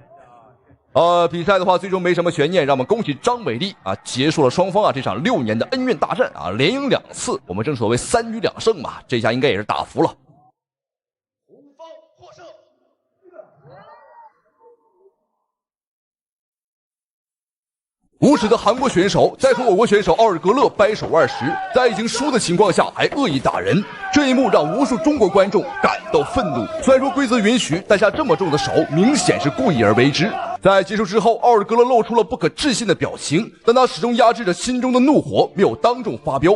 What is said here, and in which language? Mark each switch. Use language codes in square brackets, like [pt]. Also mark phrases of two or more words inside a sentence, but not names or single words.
[zh] 比赛的话，最终没什么悬念，让我们恭喜张伟丽啊，结束了双方这场6年的恩怨大战啊，连赢2次。我们正所谓3局2胜嘛，这下应该也是打服了。无耻的韩国選手在和我國選手奧爾格勒掰手腕時，在已經輸的情況下還惡意打人，這一幕讓無數中國觀眾感到憤怒。雖然說規則允許帶下這麼重的手，明顯是故意而為之。在結束之後，奧爾格勒露出了不可置信的表情，但他始終壓制着心中的怒火，沒有當眾發飆。